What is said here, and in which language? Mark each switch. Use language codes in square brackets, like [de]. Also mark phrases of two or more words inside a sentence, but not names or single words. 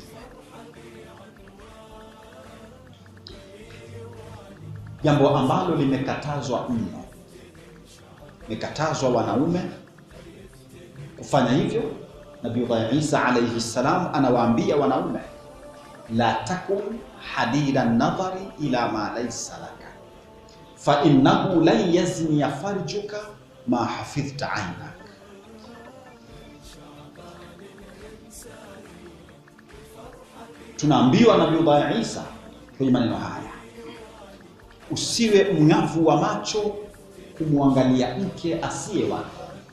[sw] Jambo ambalo limekatazwa mno, limekatazwa wanaume kufanya hivyo. [ar] Nabii Isa عليه السلام [sw] anawaambia wanaume, [ar] لا تكن حديد النظر إلى ما ليس لك فإنه لن يزني فرجك ما حفظت عينك. [sw] Tunaambiwa Nabii Isa kwenye maneno haya, usiwe mng'avu wa macho kumwangalia mke asiye wako.